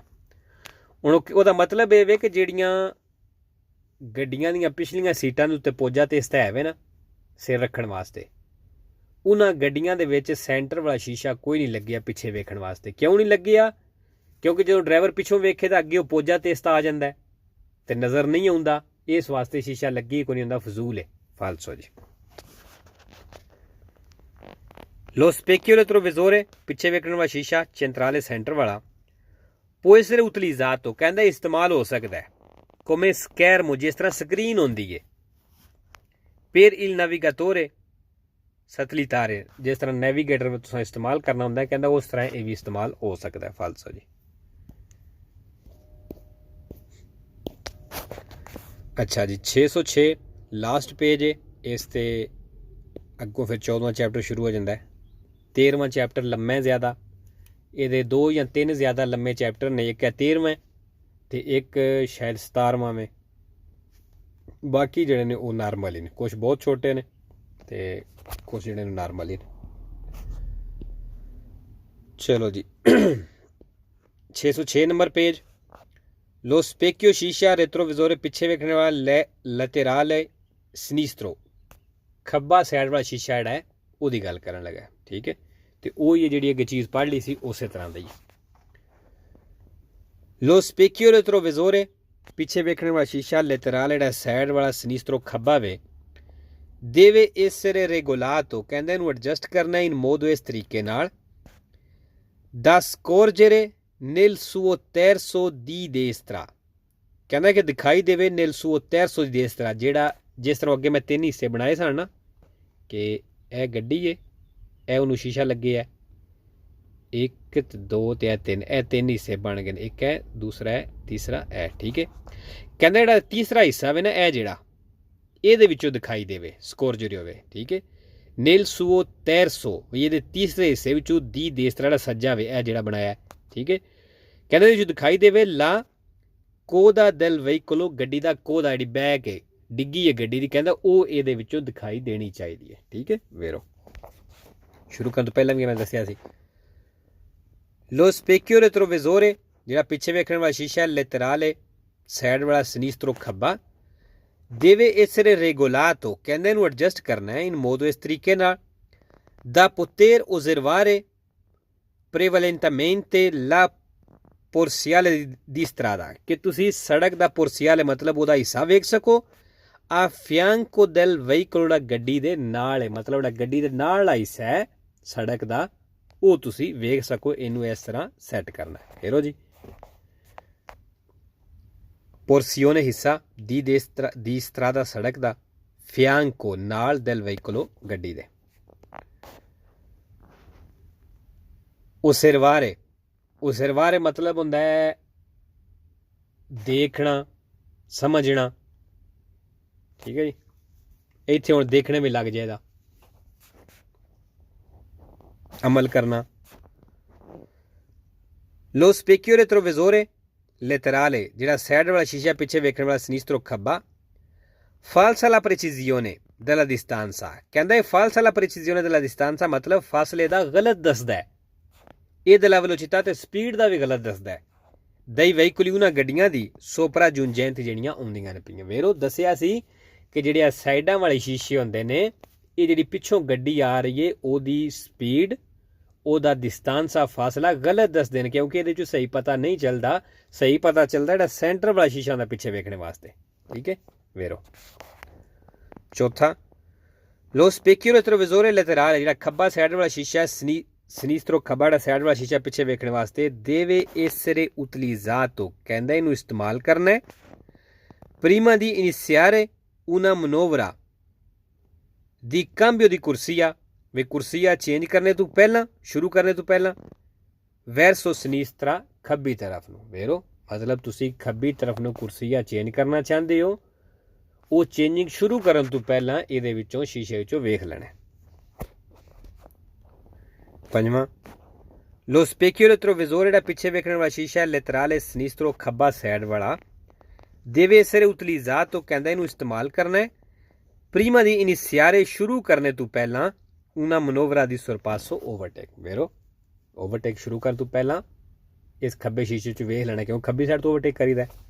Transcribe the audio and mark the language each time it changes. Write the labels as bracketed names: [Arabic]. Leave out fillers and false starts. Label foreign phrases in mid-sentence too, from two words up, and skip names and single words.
[Punjabi] ਹੁਣ ਉਹਦਾ ਮਤਲਬ ਇਹ ਵੇ ਕਿ ਜਿਹੜੀਆਂ ਗੱਡੀਆਂ ਦੀਆਂ ਪਿਛਲੀਆਂ ਸੀਟਾਂ ਦੇ ਉੱਤੇ ਪੋਜਾ ਤੇਸਤਾ ਹੈਵੇ ਨਾ ਸਿਰ ਰੱਖਣ ਵਾਸਤੇ, ਉਹਨਾਂ ਗੱਡੀਆਂ ਦੇ ਵਿੱਚ ਸੈਂਟਰ ਵਾਲਾ ਸ਼ੀਸ਼ਾ ਕੋਈ ਨਹੀਂ ਲੱਗਿਆ ਪਿੱਛੇ ਵੇਖਣ ਵਾਸਤੇ। ਕਿਉਂ ਨਹੀਂ ਲੱਗਿਆ? ਕਿਉਂਕਿ ਜਦੋਂ ਡਰਾਈਵਰ ਪਿੱਛੋਂ ਵੇਖੇ ਤਾਂ ਅੱਗੇ ਉਹ ਪੋਜਾ ਤੇਸਤਾ ਆ ਜਾਂਦਾ ਤੇ ਨਜ਼ਰ ਨਹੀਂ ਆਉਂਦਾ, ਇਸ ਵਾਸਤੇ ਸ਼ੀਸ਼ਾ ਲੱਗੀ ਕੋਈ ਨਹੀਂ ਹੁੰਦਾ, ਫਜ਼ੂਲ ਹੈ। ਫਾਲਸੋ ਜੀ। [Italian] Lo specchio retrovisore [Punjabi] ਪਿੱਛੇ ਵੇਖਣ ਵਾਲਾ ਸ਼ੀਸ਼ਾ centrale center ਵਾਲਾ [Italian] può essere utilizzato [Punjabi] ਕਹਿੰਦਾ ਇਸਤੇਮਾਲ ਹੋ ਸਕਦਾ ਹੈ [Italian] come schermo [Punjabi] ਜਿਸ ਤਰ੍ਹਾਂ ਸਕਰੀਨ ਹੁੰਦੀ ਹੈ [Italian] per il navigatore satellitare [Punjabi] ਜਿਸ ਤਰ੍ਹਾਂ ਨੈਵੀਗੇਟਰ ਵਿੱਚ ਤੁਸੀਂ ਇਸਤੇਮਾਲ ਕਰਨਾ ਹੁੰਦਾ ਹੈ ਕਹਿੰਦਾ ਉਸ ਤਰ੍ਹਾਂ ਇਹ ਵੀ ਇਸਤੇਮਾਲ ਹੋ ਸਕਦਾ ਹੈ ਫਾਲਸਾ ਜੀ ਅੱਛਾ ਜੀ 606 ਲਾਸਟ ਪੇਜ ਹੈ ਇਸ ਤੇ ਅੱਗੋਂ ਫਿਰ 14ਵਾਂ ਚੈਪਟਰ ਸ਼ੁਰੂ ਹੋ ਜਾਂਦਾ ਹੈ 13ਵਾਂ ਚੈਪਟਰ ਲੰਮਾ ਹੈ ਜ਼ਿਆਦਾ ਇਹਦੇ 2 ਜਾਂ 3 ਜ਼ਿਆਦਾ ਲੰਮੇ ਚੈਪਟਰ ਨੇ ਇੱਕ ਹੈ 13ਵਾਂ ਤੇ ਇੱਕ ਸ਼ਾਇਦ 17ਵਾਂ में ਬਾਕੀ ਜਿਹੜੇ ਨੇ ਉਹ ਨਾਰਮਲ ਹੀ ਨੇ ਕੁਝ ਬਹੁਤ ਛੋਟੇ ਨੇ ਤੇ ਕੁਝ ਜਿਹੜੇ ਨੇ ਨਾਰਮਲ ਹੀ ਨੇ ਚਲੋ ਜੀ 606 ਨੰਬਰ ਪੇਜ [Italian] Lo specchio [Punjabi] ਸ਼ੀਸ਼ਾ retrovisore ਪਿੱਛੇ ਵੇਖਣ ਵਾਲਾ [Italian] laterale sinistro [Punjabi] ਖੱਬਾ ਸਾਈਡ ਵਾਲਾ ਸ਼ੀਸ਼ਾ ਜਿਹੜਾ ਹੈ ਉਹਦੀ ਗੱਲ ਕਰਨ ਲੱਗਾ ਠੀਕ ਹੈ ਤੇ ਉਹ ਹੀ ਜਿਹੜੀ ਅੱਗੇ ਚੀਜ਼ ਪੜ੍ਹ ਲਈ ਸੀ ਉਸੇ ਤਰ੍ਹਾਂ ਦਾ ਹੀ [Italian] Lo specchio retrovisore [Punjabi] ਪਿੱਛੇ ਵੇਖਣ ਵਾਲਾ ਸ਼ੀਸ਼ਾ laterale ਜਿਹੜਾ ਸਾਈਡ ਵਾਲਾ sinistro ਖੱਬਾ ਵੇ [Italian] deve essere regolato [Punjabi] ਕਹਿੰਦਾ ਇਹਨੂੰ ਐਡਜਸਟ ਕਰਨਾ [Italian] in modo [Punjabi] ਇਸ ਤਰੀਕੇ ਨਾਲ [Italian] da scorgere nel suo terzo di destra [Punjabi] ਕਹਿੰਦਾ ਕਿ ਦਿਖਾਈ ਦੇਵੇ [Italian] nel suo terzo di destra [Punjabi] ਜਿਹੜਾ ਜਿਸ ਤਰ੍ਹਾਂ ਅੱਗੇ ਮੈਂ 3 ਹਿੱਸੇ ਬਣਾਏ ਸਨ ਨਾ ਕਿ ਇਹ ਗੱਡੀ ਹੈ ਇਹ ਉਹਨੂੰ ਸ਼ੀਸ਼ਾ ਲੱਗੇ ਹੈ 1 2 ਤੇ 3 ਇਹ 3 ਹਿੱਸੇ ਬਣ ਗਏ ਇੱਕ ਹੈ ਦੂਸਰਾ ਹੈ ਤੀਸਰਾ ਹੈ ਠੀਕ ਹੈ ਕਹਿੰਦਾ ਜਿਹੜਾ ਤੀਸਰਾ ਹਿੱਸਾ ਵੇ ਨਾ ਇਹ ਜਿਹੜਾ ਇਹਦੇ ਵਿੱਚੋਂ ਦਿਖਾਈ ਦੇਵੇ ਸਕੋਰਜਰੀ ਹੋਵੇ ਠੀਕ ਹੈ [Italian] nel suo terzo [Punjabi] ਇਹਦੇ ਤੀਸਰੇ ਹਿੱਸੇ ਵਿੱਚੋਂ ਦੀ destra ਜਿਹੜਾ ਸੱਜਾ ਵੇ ਇਹ ਜਿਹੜਾ ਬਣਾਇਆ ਠੀਕ ਹੈ ਕਹਿੰਦੇ ਜੋ ਦਿਖਾਈ ਦੇਵੇ [Italian] la coda del veicolo [Punjabi] ਗੱਡੀ ਦਾ ਕੋਦਾ ਜਿਹੜੀ ਬੈਕ ਹੈ ਡਿੱਗੀ ਹੈ ਗੱਡੀ ਦੀ ਕਹਿੰਦਾ ਉਹ ਇਹਦੇ ਵਿੱਚੋਂ ਦਿਖਾਈ ਦੇਣੀ ਚਾਹੀਦੀ ਹੈ ਠੀਕ ਹੈ ਵੇਰੋ ਸ਼ੁਰੂ ਕਰਨ ਤੋਂ ਪਹਿਲਾਂ ਵੀ ਮੈਂ ਦੱਸਿਆ ਸੀ [Italian] Lo specchio retrovisore [Punjabi] ਜਿਹੜਾ ਪਿੱਛੇ ਵੇਖਣ ਵਾਲਾ ਸ਼ੀਸ਼ਾ laterale ਸਾਈਡ ਵਾਲਾ sinistro ਖੱਬਾ [Italian] deve essere [Punjabi] regolato ਕਹਿੰਦੇ ਇਹਨੂੰ ਐਡਜਸਟ ਕਰਨਾ ਹੈ [Italian] in modo [Punjabi] ਇਸ ਤਰੀਕੇ ਨਾਲ [Italian] da poter osservare prevalentemente la porziale di strada [Punjabi] ਕਿ ਤੁਸੀਂ ਸੜਕ ਦਾ porziale ਮਤਲਬ ਉਹਦਾ ਹਿੱਸਾ ਵੇਖ ਸਕੋ [Italian] a fianco del veicolo [Punjabi] ਜਿਹੜਾ ਗੱਡੀ ਦੇ ਨਾਲ ਹੈ ਮਤਲਬ ਜਿਹੜਾ ਗੱਡੀ ਦੇ ਨਾਲ ਵਾਲਾ ਹਿੱਸਾ ਹੈ ਸੜਕ ਦਾ ਉਹ ਤੁਸੀਂ ਵੇਖ ਸਕੋ ਇਹਨੂੰ ਇਸ ਤਰ੍ਹਾਂ ਸੈੱਟ ਕਰਨਾ ਹੈ ਹੈਰੋ ਜੀ porzione ਹਿੱਸਾ ਦੀ strada ਸੜਕ ਦਾ fianco ਨਾਲ [Italian] del veicolo [Punjabi] ਗੱਡੀ ਦੇ osservare ਮਤਲਬ ਹੁੰਦਾ ਹੈ ਦੇਖਣਾ ਸਮਝਣਾ ਠੀਕ ਹੈ ਜੀ ਇੱਥੇ ਹੁਣ ਦੇਖਣੇ ਵੀ ਲੱਗ ਜਾਏਗਾ ਅਮਲ ਕਰਨਾ [Italian] Lo specchio retrovisore laterale [Punjabi] ਜਿਹੜਾ ਸਾਈਡ ਵਾਲਾ ਸ਼ੀਸ਼ਾ ਪਿੱਛੇ ਵੇਖਣ ਵਾਲਾ sinistro ਖੱਬਾ [Italian] falsa la precisione della distanza [Punjabi] ਕਹਿੰਦਾ ਇਹ [Italian] falsa la precisione della distanza [Punjabi] ਮਤਲਬ ਫਾਸਲੇ ਦਾ ਗਲਤ ਦੱਸਦਾ ਹੈ ਇਹ [Italian] della velocità [Punjabi] ਤੇ ਸਪੀਡ ਦਾ ਵੀ ਗਲਤ ਦੱਸਦਾ ਹੈ [Italian] dei veicoli [Punjabi] ਉਹਨਾਂ ਗੱਡੀਆਂ ਦੀ ਸੋਪਰਾ ਜੁੰਜੈਂਤ ਜਿਹੜੀਆਂ ਆਉਂਦੀਆਂ ਨੇ ਪਈਆਂ ਵੇਰੋ ਦੱਸਿਆ ਸੀ ਕਿ ਜਿਹੜੇ ਸਾਈਡਾਂ ਵਾਲੇ ਸ਼ੀਸ਼ੇ ਹੁੰਦੇ ਨੇ ਇਹ ਜਿਹੜੀ ਪਿੱਛੋਂ ਗੱਡੀ ਆ ਰਹੀ ਹੈ ਉਹਦੀ ਸਪੀਡ ਉਹਦਾ ਡਿਸਟੈਂਸ ਆ ਫਾਸਲਾ ਗਲਤ ਦੱਸਦੇ ਨੇ ਕਿਉਂਕਿ ਇਹਦੇ 'ਚ ਸਹੀ ਪਤਾ ਨਹੀਂ ਚੱਲਦਾ ਸਹੀ ਪਤਾ ਚੱਲਦਾ ਜਿਹੜਾ ਸੈਂਟਰ ਵਾਲਾ ਸ਼ੀਸ਼ਾ ਹੁੰਦਾ ਪਿੱਛੇ ਵੇਖਣ ਵਾਸਤੇ ਠੀਕ ਹੈ ਵੇਰੋ ਚੌਥਾ [Italian] Lo specchio retrovisore laterale [Punjabi] ਜਿਹੜਾ ਖੱਬਾ ਸਾਈਡ ਵਾਲਾ ਸ਼ੀਸ਼ਾ sinistro ਖੱਬਾ ਜਿਹੜਾ ਸਾਈਡ ਵਾਲਾ ਸ਼ੀਸ਼ਾ ਪਿੱਛੇ ਵੇਖਣ ਵਾਸਤੇ [Italian] deve essere utilizzato [Punjabi] ਕਹਿੰਦਾ ਇਹਨੂੰ ਇਸਤੇਮਾਲ ਕਰਨਾ ਹੈ [Italian] prima di iniziare una manovra di cambio di corsia [Punjabi] ਵੇ ਕੁਰਸੀਆ ਚੇਂਜ ਕਰਨੇ ਤੋਂ ਪਹਿਲਾਂ ਸ਼ੁਰੂ ਕਰਨੇ ਤੋਂ ਪਹਿਲਾਂ [Italian] verso sinistra [Punjabi] ਖੱਬੀ ਤਰਫ ਨੂੰ ਵੇਰੋ ਮਤਲਬ ਤੁਸੀਂ ਖੱਬੀ ਤਰਫ ਨੂੰ ਕੁਰਸੀਆ ਚੇਂਜ ਕਰਨਾ ਚਾਹੁੰਦੇ ਹੋ ਉਹ ਚੇਂਜਿੰਗ ਸ਼ੁਰੂ ਕਰਨ ਤੋਂ ਪਹਿਲਾਂ ਇਹਦੇ ਵਿੱਚੋਂ ਸ਼ੀਸ਼ੇ ਵਿੱਚੋਂ ਵੇਖ ਲੈਣਾ ਪੰਜਵਾਂ [Italian] Lo specchio retrovisore [Punjabi] ਜਿਹੜਾ ਪਿੱਛੇ ਵੇਖਣ ਵਾਲਾ ਸ਼ੀਸ਼ਾ [Italian] laterale sinistro [Punjabi] ਖੱਬਾ ਸਾਈਡ ਵਾਲਾ [Italian] deve essere utilizzato [Punjabi] ਕਹਿੰਦਾ ਇਹਨੂੰ ਇਸਤੇਮਾਲ ਕਰਨਾ ਹੈ [Italian] prima di iniziare [Punjabi] ਸ਼ੁਰੂ ਕਰਨੇ ਤੋਂ ਪਹਿਲਾਂ [Italian] una manovra di sorpasso [Punjabi] overtake ਵੇਰੋ ਓਵਰਟੇਕ ਸ਼ੁਰੂ ਕਰਨ ਤੋਂ ਪਹਿਲਾਂ ਇਸ ਖੱਬੇ ਸ਼ੀਸ਼ੇ 'ਚ ਵੇਖ ਲੈਣਾ ਕਿਉਂ ਖੱਬੀ ਸਾਈਡ ਤੋਂ ਓਵਰਟੇਕ ਕਰੀਦਾ